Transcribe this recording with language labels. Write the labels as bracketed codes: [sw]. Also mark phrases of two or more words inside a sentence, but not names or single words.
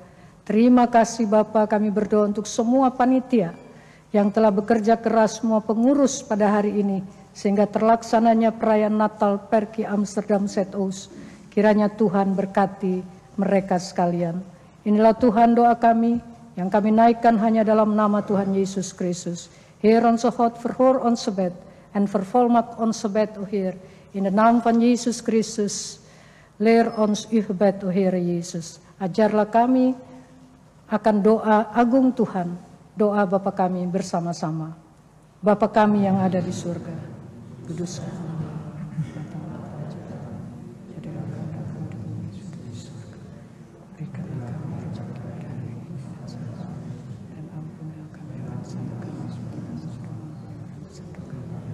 [id] Terima kasih Bapa, kami berdoa untuk semua panitia yang telah bekerja keras, semua pengurus pada hari ini, sehingga terlaksananya perayaan Natal Perki Amsterdam Zuidoost. Kiranya Tuhan berkati mereka sekalian. Inilah Tuhan doa kami, yang kami naikkan hanya dalam nama Tuhan Yesus Kristus. [nl] Heer onze God, verhoor ons gebed en vervolmaak ons gebed, o Heer. In de naam van Yesus Kristus. Leer ons uw gebed, o Heer Yesus. [id] Ajarlah kami akan doa agung Tuhan, doa Bapa kami bersama-sama. Bapa kami yang ada di surga, kuduskan nama-Mu. Datanglah kerajaan-Mu, jadilah kehendak-Mu di bumi seperti di surga. Berikanlah kami rezeki hari ini, dan ampunilah kami dosa kami seperti kami mengampuni dosa kami.